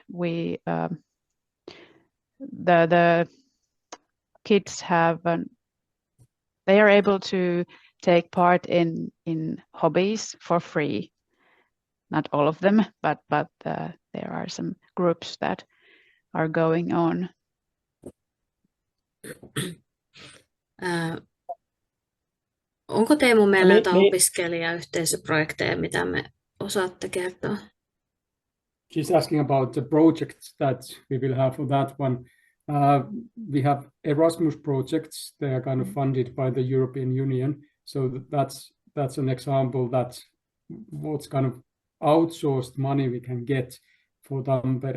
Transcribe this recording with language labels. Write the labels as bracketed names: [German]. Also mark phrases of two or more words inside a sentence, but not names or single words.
[English] We the kids have they are able to take part in hobbies for free. Not all of them, but there are some groups that are going on. [Finnish] Onko Teemu meillä jotain opiskelijayhteisöprojekteja, mitä me osaatte kertoa? [English] She's asking about the projects that we will have for that one. We have Erasmus projects. They are kind of funded by the European Union. So that's an example that what kind of outsourced money we can get for Tampere.